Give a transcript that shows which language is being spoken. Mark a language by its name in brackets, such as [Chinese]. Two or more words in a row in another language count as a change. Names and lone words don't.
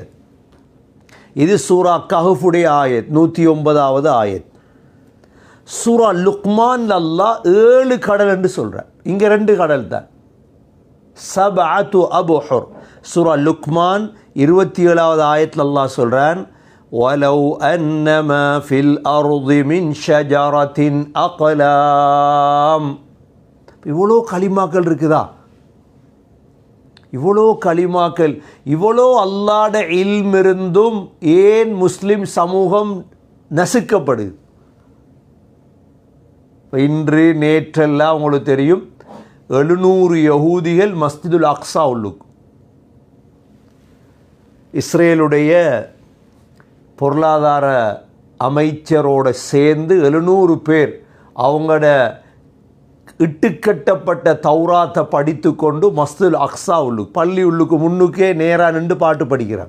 [Tamil] இது சூரா கஹ்ஃபுடைய ஆயத், 109வது ஆயத். சூரா லுக்மான் அல்லாஹ் 7 கடல் என்று சொல்கிறார். இங்கே 2 கடல் தான். [Arabic] سبعة أبحر. [Tamil] சூரா லுக்மான் 27வது ஆயத்தில் அல்லாஹ் சொல்கிறான், [Arabic] وَلَوْ أَنَّمَا فِي الْأَرْضِ مِنْ شَجَرَةٍ أَقْلَامٍ. [Tamil] இவ்வளோ கலிமாக்கள் இருக்குதா? இவ்வளோ கலிமாக்கள், இவ்வளோ அல்லாஹ்ட இல்ம் இருந்தும் ஏன் முஸ்லிம் சமூகம் நசுக்கப்படுது? இன்று நேற்றெல்லாம் உங்களுக்கு தெரியும், 700 யஹூதிகள் மஸ்ஜிதுல் அக்ஸா உள்ளுக்கு இஸ்ரேலுடைய பொருளாதார அமைச்சரோடு சேர்ந்து 700 பேர் அவங்களோட இட்டுக்கட்டப்பட்ட தௌராத்தை படித்து கொண்டு மஸ்ஜிதுல் அக்ஸா உள்ளுக்கு, பள்ளி உள்ளுக்கு முன்னுக்கே நேராக நின்று பாட்டு படிக்கிறாங்க.